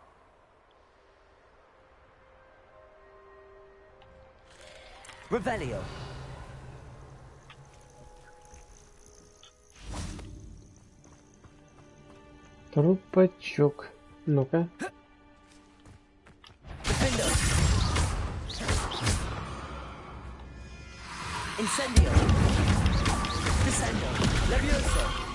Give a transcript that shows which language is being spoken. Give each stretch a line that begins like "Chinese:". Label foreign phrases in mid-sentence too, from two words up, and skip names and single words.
Latin: Revelio.
Russian: Трупачок. Ну-ка.
Latin: Incendio. Descendo. Levioso.